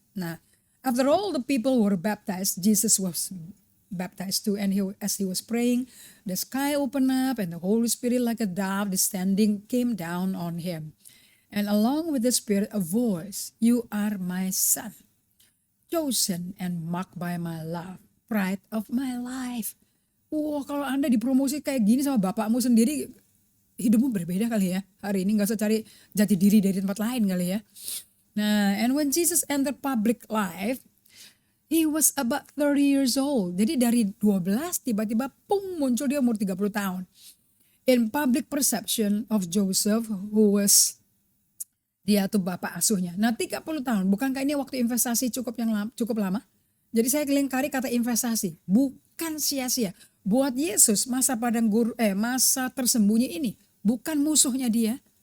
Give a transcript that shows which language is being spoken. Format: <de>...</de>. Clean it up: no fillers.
<en>Nah, after all the people were baptized, Jesus was baptized too, and as he was praying, the sky opened up and the Holy Spirit like a dove descending came down on him. And along with the Spirit a voice, "You are my son, chosen and marked by my love, pride of my life."</en> <id>Wah, kalau Anda dipromosi kayak gini sama bapakmu sendiri, hidupmu berbeda kali ya. Hari ini gak usah cari jati diri dari tempat lain kali ya.</id> <en>Nah, and when Jesus entered public life, he was about 30 years old.</en> <id>Jadi dari 12 tiba-tiba muncul dia umur 30 tahun.</id> <en>In public perception of Joseph, who was,</en> <id>dia tuh bapak asuhnya. Nah, 30 tahun, bukankah ini waktu investasi cukup lama? Jadi saya lingkari kata investasi, bukan sia-sia. Buat Yesus masa masa tersembunyi ini bukan musuhnya dia.</id>